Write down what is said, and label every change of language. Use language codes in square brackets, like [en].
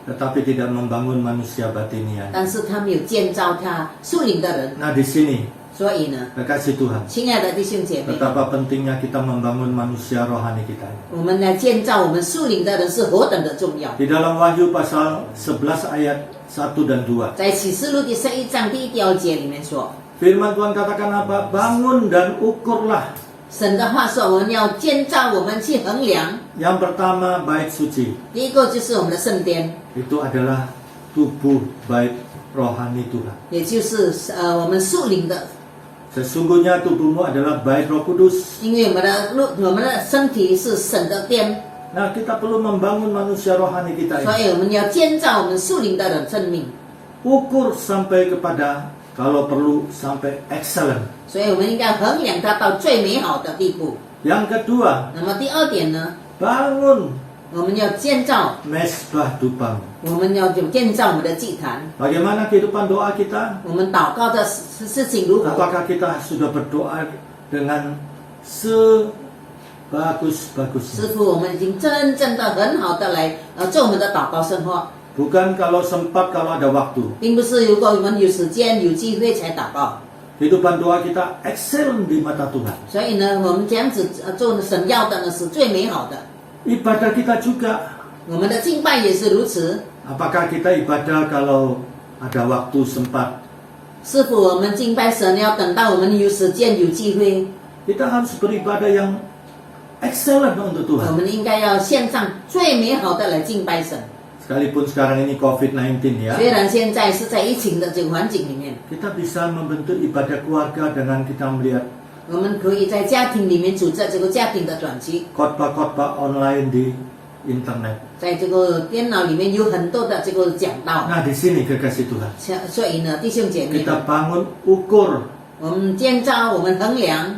[id] tetapi tidak membangun manusia batinian. [zh] 但是他没有建造他属灵的人。 [id] Nah di sini, [zh] 所以呢， [id] kekasih Tuhan, [zh] 亲爱的弟兄姐妹， [id] betapa pentingnya kita membangun manusia rohani kita. [zh] 我们来建造我们属灵的人是何等的重要。 [id] Di dalam Wahyu pasal 11 ayat 1 dan 2, [zh] 在启示录第11章第1、2节里面说， [id] firman Tuhan katakan apa? Bangun dan ukurlah. [zh] 神的话说，我们要建造，我们去衡量。 [id] Yang pertama bait suci, [zh] 第一个就是我们的圣殿， [id] itu adalah tubuh bait rohani Tuhan. [zh] 也就是我们属灵的， [id] Sesungguhnya tubuhmu adalah bait Roh Kudus. [zh] 因为我们的身体是神的殿， [id] Nah, kita perlu membangun manusia rohani kita [zh] 所 [id] ini. [zh] 以我们要建造我们属灵的人生命， [id] Ukur sampai kepada, kalau perlu sampai excellent. [zh] 所以我们应该衡量它到最美好的地步。 [id] Yang kedua, [zh] 那么第二点呢， [id] bangun [zh] 我们要建造， [id] mesbah dupamu. [zh] 我们要建造我们的祭坛。 [id] Bagaimana kehidupan doa kita? [zh] 我们祷告的事情如何？ [id] Apakah kita sudah berdoa dengan [zh] 师 [id] sebagus-bagusnya? [zh] 傅，我们已经真正的很好的来做我们的祷告生活， [id] Bukan kalau sempat, kalau ada waktu. [zh] 并不是如果我们有时间有机会才祷告。 [id] Kehidupan doa kita excellent di mata Tuhan. [zh] 所以呢，我们这样子做神要的呢是最美好的。 [id] Ibadah kita juga. [zh] 我们的敬拜也是如此。 [id] Apakah kita ibadah kalau ada waktu sempat? [zh] 是否我们敬拜神要等到我们有时间有机会？ [id] Kita harus beribadah yang excellent untuk [zh] 我 [id] Tuhan. [zh] 们应该要献上最美好的来敬拜神。 [id] Sekalipun sekarang ini COVID-19 ya, [zh] 虽然现在是在疫情的这个环境里面， [id] kita bisa membentuk ibadah keluarga dengan kita melihat [zh] 我们可以在家庭里面组织这个家庭的短期， [id] khotbah-khotbah online di internet. [zh] 在这个电脑里面有很多的这个讲道。 [id] Nah, di sini kekasih Tuhan. [zh] 所以呢，弟兄姐妹， [id] Kita bangun ukur [zh] 我们建造，我们衡量